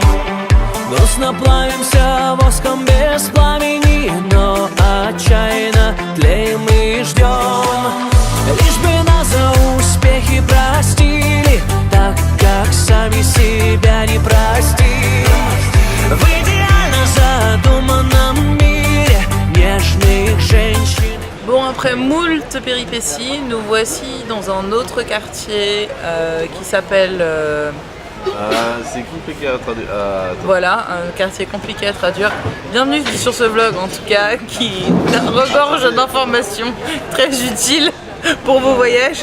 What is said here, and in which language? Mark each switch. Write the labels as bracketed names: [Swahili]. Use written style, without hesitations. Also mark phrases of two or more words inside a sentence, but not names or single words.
[Russian] Грустно плавимся воском без пламени, но отчаянно тлеем и ждем. Лишь бы нас за успехи простили, так как сами себя не простим. В идеально задуманном мире нежных женщин. [French] Bon, après moult péripéties, nous voici dans un autre quartier qui s'appelle... C'est compliqué à traduire. Attends. voilà, un quartier compliqué à traduire. Bienvenue sur ce vlog en tout cas, qui regorge d'informations très utiles pour vos voyages.